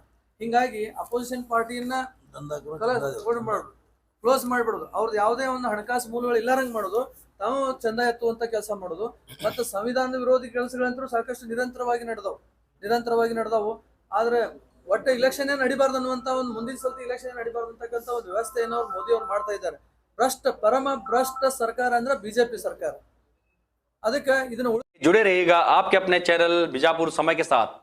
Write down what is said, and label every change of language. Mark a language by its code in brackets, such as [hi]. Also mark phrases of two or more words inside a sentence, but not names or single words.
[kn] ಹಿಂಗಾಗಿ [en] opposition partyanna [kn] ಕ್ಲೋಸ್ ಮಾಡ್ಬಿಡೋದು, ಅವ್ರದ್ದು ಯಾವುದೇ ಒಂದು ಹಣಕಾಸು ಮೂಲಗಳು ಇಲ್ಲಾರಂಗ್ ಮಾಡೋದು, ತಾವು ಚಂದ ಎತ್ತುವಂತ ಕೆಲಸ ಮಾಡೋದು. ಮತ್ತೆ ಸಂವಿಧಾನದ ವಿರೋಧಿ ಕೆಲಸಗಳಂತೂ ಸಾಕಷ್ಟು ನಿರಂತರವಾಗಿ ನಡೆದವು. ಆದ್ರೆ ಒಟ್ಟು ಇಲೆಕ್ಷನ್ ನಡಿಬಾರ್ದು ಅನ್ನುವಂತ ಒಂದು, ಮುಂದಿನ ಸಲ ಇಲೆಕ್ಷನ್ ನಡಿಬಾರ್ದು ಅಂತಕ್ಕಂಥ ಒಂದು ವ್ಯವಸ್ಥೆಯನ್ನು ಮೋದಿ ಅವರು ಮಾಡ್ತಾ ಇದ್ದಾರೆ. ಪರಮ ಭ್ರಷ್ಟ ಸರ್ಕಾರ ಅಂದ್ರೆ ಬಿಜೆಪಿ ಸರ್ಕಾರ. ಅದಕ್ಕೆ ಇದನ್ನ [hi] जुड़े रहिएगा आपके अपने चैनल बीजापुर समय के साथ।